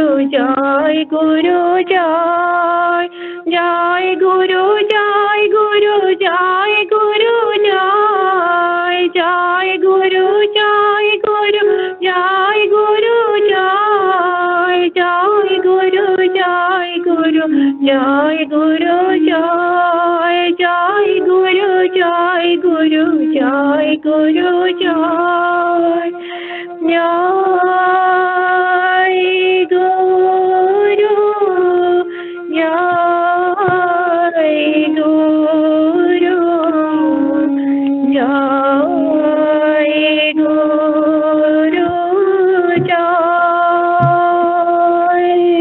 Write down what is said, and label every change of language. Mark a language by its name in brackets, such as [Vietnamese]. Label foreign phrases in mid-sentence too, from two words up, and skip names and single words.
[Bangla] জয় গুরু জয় জয় গুরু জয় গুরু জয় গুরু জয় জয় গুরু জয় গুরু জয় গুরু জয় জয় গুরু জয় গুরু জয় গুরু জয় জয় গুরু জয় জয় গুরু, জয় গুরু, জয়. জয় গুরু, জয় গুরু, জয় গুরু, জয়.